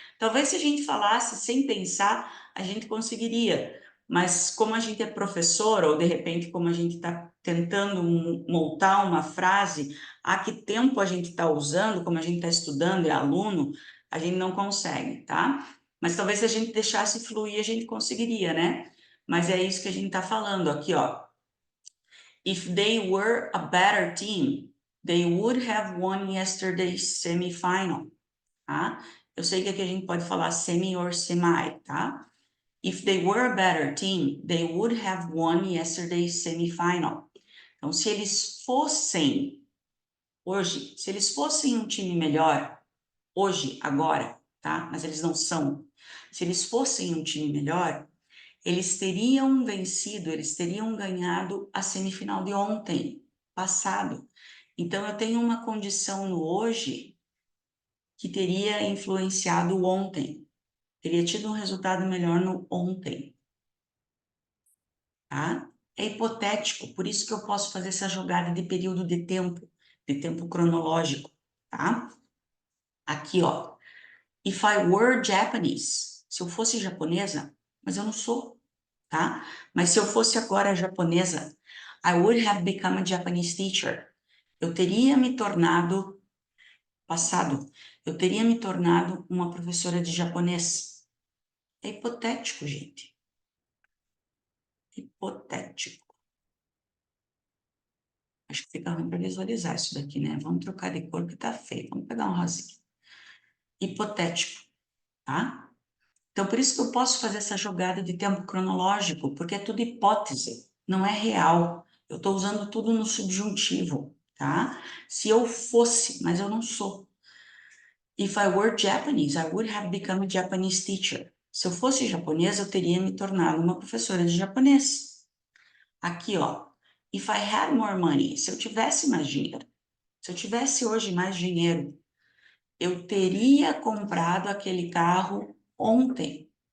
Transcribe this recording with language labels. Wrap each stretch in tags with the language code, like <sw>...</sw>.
<pt>Talvez se a gente falasse sem pensar, a gente conseguiria, mas como a gente é professor, ou de repente como a gente está tentando montar uma frase, há que tempo a gente está usando, como a gente está estudando, é aluno, a gente não consegue, tá? Mas talvez se a gente deixasse fluir, a gente conseguiria, né? Mas é isso que a gente está falando aqui, ó.</pt> <en>If they were a better team, they would have won yesterday's semifinal, tá?</en> <pt>Eu sei que aqui a gente pode falar semi or semi, tá?</pt> <en>If they were a better team, they would have won yesterday's semifinal.</en> <pt>Então, se eles fossem, hoje, se eles fossem um time melhor, hoje, agora, tá? Mas eles não são. Se eles fossem um time melhor, eles teriam vencido, eles teriam ganhado a semifinal de ontem, passado. Então, eu tenho uma condição no hoje que teria influenciado o ontem, teria tido um resultado melhor no ontem, tá? É hipotético, por isso que eu posso fazer essa jogada de período de tempo cronológico, tá? Aqui, ó.</pt> <en>If I were Japanese,</en> <pt>se eu fosse japonesa, mas eu não sou, tá? Mas se eu fosse agora japonesa,</pt> <en>I would have become a Japanese teacher.</en> <pt>Eu teria me tornado, passado, eu teria me tornado uma professora de japonês. É hipotético, gente. Hipotético. Acho que fica ruim para visualizar isso daqui, né? Vamos trocar de cor que tá feio. Vamos pegar um rosinha. Hipotético, tá? Então, por isso que eu posso fazer essa jogada de tempo cronológico, porque é tudo hipótese, não é real. Eu estou usando tudo no subjuntivo, tá? Se eu fosse, mas eu não sou.</pt> <en>If I were Japanese, I would have become a Japanese teacher.</en> <pt>Se eu fosse japonesa, eu teria me tornado uma professora de japonês. Aqui, ó.</pt> <en>If I had more money,</en> <pt>se eu tivesse mais dinheiro, se eu tivesse hoje mais dinheiro, eu teria comprado aquele carro ontem.</pt>